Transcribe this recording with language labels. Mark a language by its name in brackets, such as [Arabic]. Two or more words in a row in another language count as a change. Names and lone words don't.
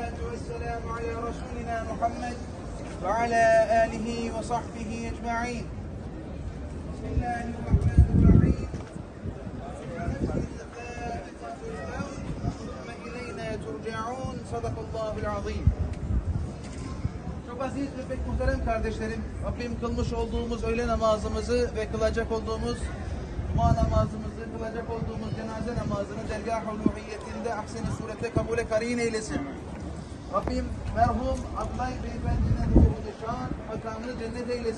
[Arabic] والسلام على رسولنا محمد وعلى آله وصحبه أجمعين. بسم الله الرحمن الرحيم. ثم إلينا ترجعون. صدق الله العظيم. [Turkish] Çok aziz ve pek muhterem kardeşlerim, Rabbim kılmış olduğumuz öğle namazımızı ve kılacak olduğumuz cuma namazımızı, kılacak olduğumuz cenaze namazını dergâh-ı uluhiyyetinde ahsen-i surette kabule karin eylesin. Rabbim merhum Abdullah Beyefendi'nin ruhunu şan, makamını cennet eylesin.